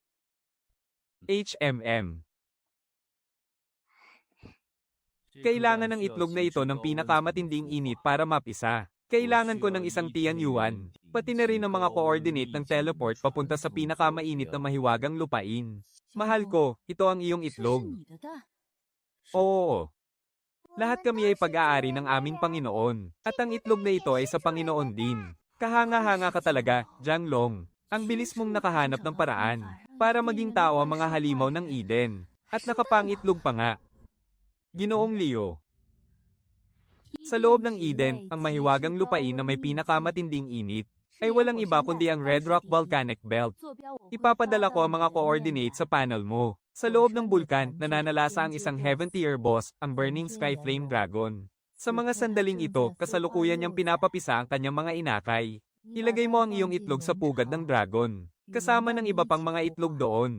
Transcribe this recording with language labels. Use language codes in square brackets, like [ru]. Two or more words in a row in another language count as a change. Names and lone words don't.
[tl] HMM. Kailangan ng itlog na ito ng pinakamatinding init para mapisa. Kailangan ko ng isang Tianyuan, pati na rin ang mga coordinate ng teleport papunta sa pinakamainit na mahiwagang lupain. Mahal ko, ito ang iyong [zh] 这是 [tl] itlog. [zh] 你的蛋， [tl] Oo. Lahat kami ay pag-aari ng aming Panginoon. At ang itlog na ito ay sa Panginoon din. Kahanga-hanga ka talaga, Jiang Long. Ang bilis mong nakahanap ng paraan para maging tao ang mga halimaw ng Eden. At nakapangitlog pa nga. Ginoong Leo. Sa loob ng Eden, ang mahiwagang lupain na may pinakamatinding init, ay walang iba kundi ang Red Rock Volcanic Belt. [zh] 坐标我会 [tl] Ipapadala [zh] 发 [tl] ko [zh] 到 [tl] ang [zh] 你 [tl] mga [zh] 的 [tl] coordinates sa panel mo. Sa loob ng bulkan, nananalasa ang isang [en] Heaven Tier boss, [tl] ang Burning Sky Flame Dragon. Sa mga sandaling ito, kasalukuyan niyang pinapapisa ang kanyang mga inakay. Ilagay mo ang iyong itlog sa pugad ng dragon. Kasama ng iba pang mga itlog doon.